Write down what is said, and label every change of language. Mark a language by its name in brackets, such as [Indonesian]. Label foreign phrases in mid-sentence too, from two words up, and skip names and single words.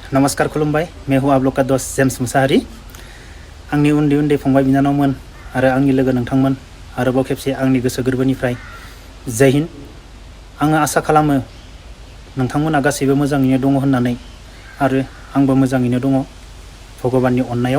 [Bodo] नमस्कार खुलुमबाय [Hindi] मैं हूँ आप लोग का दोस्त [Bodo] जेम्स मुसाहारी आंनि उन्दै उन्दै फंबाय बिनानावमोन आरो आंनि लोगो नोंथांमोन आरोबाव खेबसे आंनि गोसो गोरबोनिफ्राय [Hindi] जय हिन्द। [Bodo] आङो आसा खालामो नोंथांमोना गासैबो मोजाङैनो दङ होननानै आरो आंबो मोजाङैनो दङ भगबाननि अननायाव।